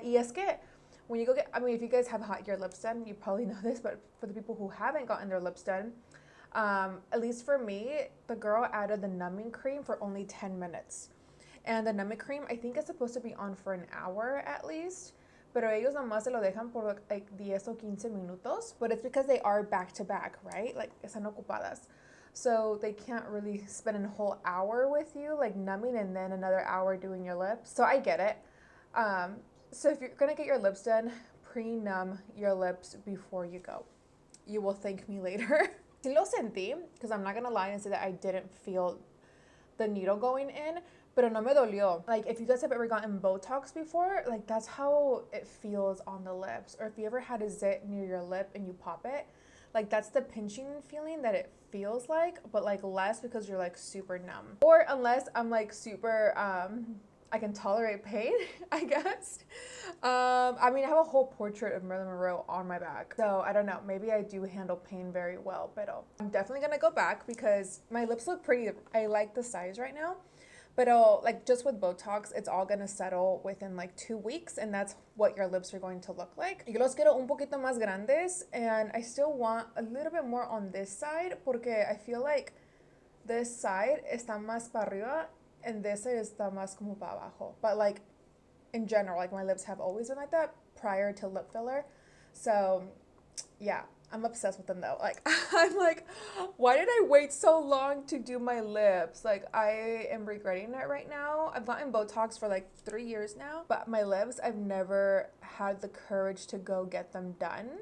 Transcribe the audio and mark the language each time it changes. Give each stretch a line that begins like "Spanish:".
Spanish: Y es que
English: when you go get, I mean, if you guys have your lips done, you probably know this, but for the people who haven't gotten their lips done, at least for me, the girl added the numbing cream for only 10 minutes. And the numbing cream, I think, is supposed to be on for an hour at least.
Spanish: Pero ellos nomás se lo dejan por like 10 o 15 minutos.
English: But it's because they are back to back, right? Like,
Spanish: están ocupadas.
English: So they can't really spend a whole hour with you, like numbing, and then another hour doing your lips. So I get it. So if you're gonna get your lips done, pre-numb your lips before you go. You will thank me later.
Spanish: Sí lo sentí,
English: because I'm not gonna lie and say that I didn't feel the needle going in,
Spanish: pero no me dolió.
English: Like if you guys have ever gotten Botox before, like that's how it feels on the lips. Or if you ever had a zit near your lip and you pop it, like that's the pinching feeling that it feels like, but like less because you're like super numb. Or unless I'm like super, I can tolerate pain, I guess. I mean, I have a whole portrait of Marilyn Monroe on my back. So I don't know, maybe I do handle pain very well, but I'm definitely gonna go back because my lips look pretty, I like the size right now. But like just with Botox, it's all gonna settle within like 2 weeks, and that's what your lips are going to look like.
Spanish: Yo los quiero un poquito más grandes,
English: and I still want a little bit more on this side
Spanish: porque
English: I feel like this side
Spanish: está más para arriba
English: and this side
Spanish: está más como para abajo.
English: But like in general, like my lips have always been like that prior to lip filler. So yeah, I'm obsessed with them though. Like I'm like, why did I wait so long to do my lips? Like I am regretting it right now. I've gotten Botox for like 3 years now, but my lips, I've never had the courage to go get them done.